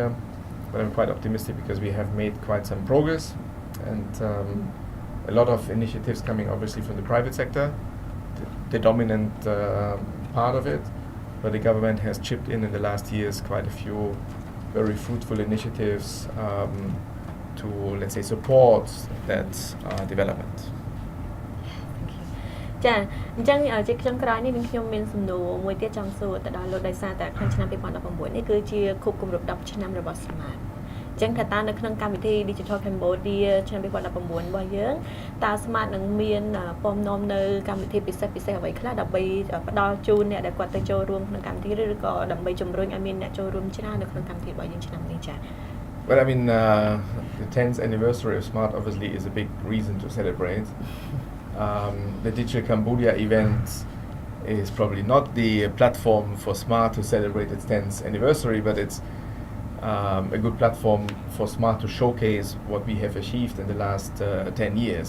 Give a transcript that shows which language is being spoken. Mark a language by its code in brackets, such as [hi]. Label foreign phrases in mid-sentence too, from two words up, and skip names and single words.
[en] But I'm quite optimistic because we have made quite some progress, and a lot of initiatives coming obviously from the private sector, the dominant part of it, but the government has chipped in the last years quite a few very fruitful initiatives to, let's say, support that development. [km] ចាអញ្ចឹងជាចុងក្រោយនេះនឹងខ្ញុំមានសំណួរមួយទៀតចង់សួរទៅដល់លោកដោយសារតែក្នុងឆ្នាំ2019នេះគឺជាខួបគម្រប់10ឆ្នាំរបស់ Smart អញ្ចឹងថាតើនៅក្នុងកម្មវិធី Digital Cambodia ឆ្នាំ2019របស់យើងតើ Smart នឹងមានពំនាំនៅកម្មវិធីពិសេសអ្វីខ្លះដើម្បីផ្ដល់ជូនអ្នកដែលគាត់ទៅចូលរួមក្នុងកម្មវិធីឬក៏ដើម្បីជំរុញឲ្យមានអ្នកចូលរួមច្រើននៅក្នុងកម្មវិធីរបស់យើងឆ្នាំនេះចា [en] Well, I mean, the 10th anniversary of Smart obviously is a big reason to celebrate. The Digital Cambodia event is probably not the platform for Smart to celebrate its 10th anniversary, but it's a good platform for Smart to showcase what we have achieved in the last 10 years.